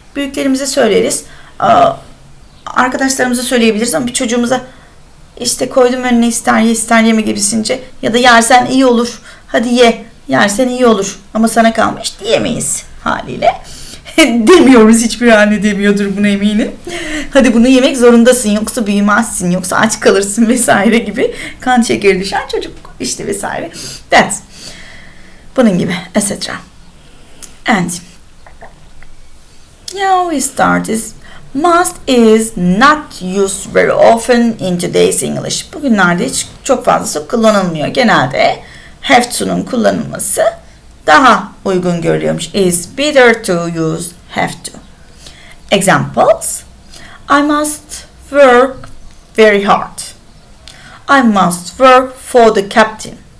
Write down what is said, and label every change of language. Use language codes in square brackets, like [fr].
[tr] Büyüklerimize söyleriz. Arkadaşlarımıza söyleyebiliriz ama bir çocuğumuza işte koydum önüne ister ye ister yeme gibisince ya da yersen iyi olur. Hadi ye. Yersen iyi olur. Ama sana kalmış diyemeyiz haliyle. Demiyoruz, hiçbir anne demiyordur buna eminim. Hadi bunu yemek zorundasın yoksa büyümezsin yoksa aç kalırsın vesaire gibi kan şekeri düşen çocuk işte vesaire. [en] That's [tr] bunun gibi [en] etc. And now we start is must is not used very often in today's English. [tr] Bugünlerde hiç çok fazla kullanılmıyor. Genelde have to'nun kullanılması daha uygun görülüyormuş. [en] Is better to use have to. Examples: I must work very hard. I must work for the captain.